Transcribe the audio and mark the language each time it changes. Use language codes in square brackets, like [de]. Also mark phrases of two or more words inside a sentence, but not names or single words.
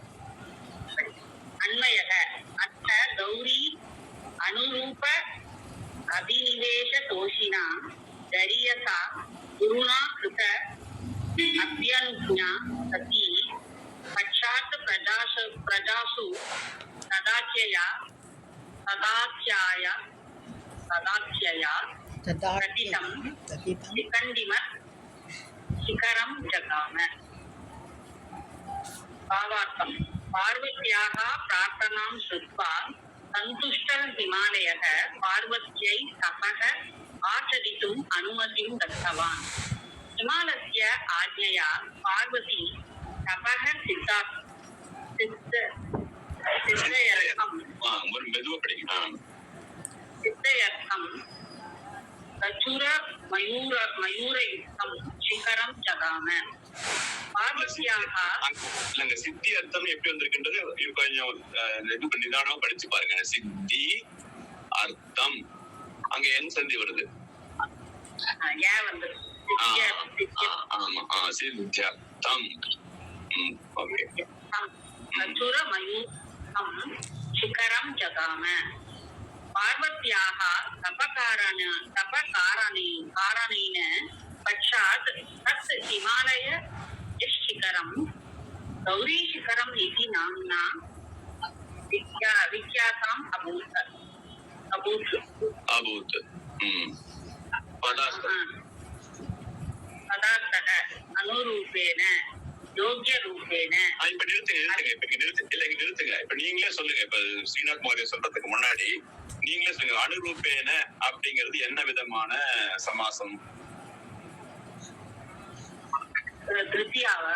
[sa] अन्वयः अथ गौरी अनुरूप अभिनिवेश तोषिणा गरीयसा गुरुणा कृत अभ्यनुज्ञा सती पश्चात् प्रजासु तदाख्यया प्रथितम् शिखण्डिमत् शिखरम् जगाम. भावार्थम् पार्वत्याः प्रार्थनाम् श्रुत्वा सन्तुष्टः हिमालयः पार्वत्यै तपः आचरितुम् अनुमतिम् दत्तवान्. हिमालस्य आज्ञया पार्वती तपः सिद्धयर्थं कचुर मयूरयुक्तं शिखरं जगाम. பார்வதியாக सिद्धि अर्थम् [ta] எப்படி வந்திருக்கின்றது கொஞ்சம் நிதானமா படிச்சு பாருங்க. [sa] सिद्धि अर्थम् [ta] அங்க என் சந்தி வருது. ஆமா சித்தியர்த்தம். [sa] शिखरं जगाम. पार्वत्याः तपकारणेन पश्चात् तत् हिमालय शिखरं गौरीशिखरम् इति नाम्ना विख्यातम् अभूत्. पदार्थः अनुरूपेण योग्य रूपेण. [ta] இப்ப நிறுத்துங்க. இப்ப நீங்களே சொல்லுங்க. இப்ப ஸ்ரீநாத் மௌர்யா சொல்றதுக்கு முன்னாடி நீங்களே சொல்லுங்க, அனுரூபேன அப்படிங்கிறது என்ன விதமான சமாசம்? திருப்தியாவா?